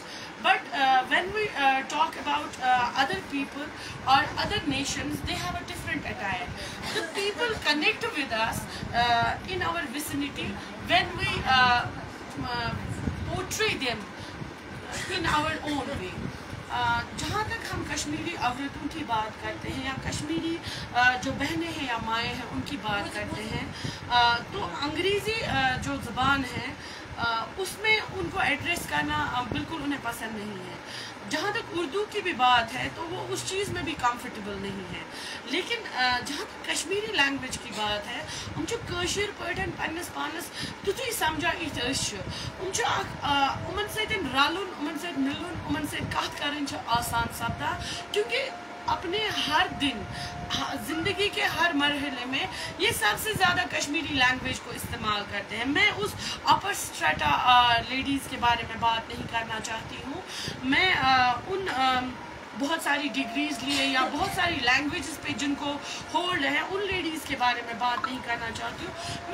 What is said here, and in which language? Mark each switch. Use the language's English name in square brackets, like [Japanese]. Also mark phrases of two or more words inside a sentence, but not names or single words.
[English] But when we talk about other people or other nations, they have a different attire. The people connect with us in our vicinity when we portray them in our own way. [Urdu] جہاں تک ہم کشمیری عورتوں کی بات کرتے ہیں یا کشمیری جو بہنیں ہیں یا مائیں ہیں ان کی بات کرتے ہیں تو انگریزی جو زبان ہے اس میں ان کو ایڈریس کرنا بالکل انہیں پسند نہیں ہے. جہاں تک اردو کی بھی بات ہے تو وہ اس چیز میں بھی کمفرٹیبل نہیں ہے. لیکن جہاں تک کشمیری لینگویج کی بات ہے [Kashmiri] ہم چھِ کٲشِر پٲٹھۍ پنٛنِس پانَس تیُتھُے سمجھان یِتھ أسۍ چھِ. یِم چھِ اکھ یِمن سۭتۍ رلُن یِمن سۭتۍ مِلُن یِمن سۭتۍ کتھ کرٕنۍ چھِ آسان سپدان [Urdu] کیونکہ اپنے ہر دن زندگی کے ہر مرحلے میں یہ سب سے زیادہ کشمیری لینگویج کو استعمال کرتے ہیں. میں اس [English] upper strata ladies [Urdu] کے بارے میں بات نہیں کرنا چاہتی ہوں. میں ان بہت ساری ڈگریز لیے یا بہت ساری لینگویجز پہ جن کو ہولڈ ہے ان لیڈیز کے بارے میں بات نہیں کرنا چاہتی ہوں.